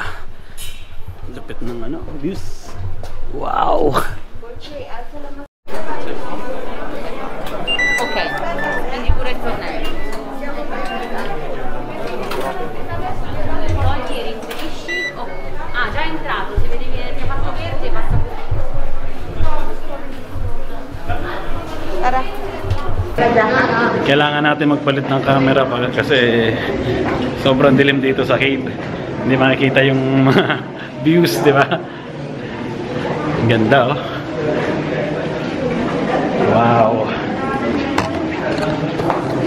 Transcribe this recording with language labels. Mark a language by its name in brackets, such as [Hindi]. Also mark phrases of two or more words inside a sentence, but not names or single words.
[Filipino] Lupit ng ano, views. Wow! [Italian] Ok, quindi pure il tornello. Togli e rinserisci. Già è entrato, si vede che ti ha fatto verde, passa pure. [Filipino] Tara. Kailangan natin magpalit ng camera kasi sobrang dilim dito sa cave. Hindi makikita yung mga views, di ba? Ganda oh. Wow.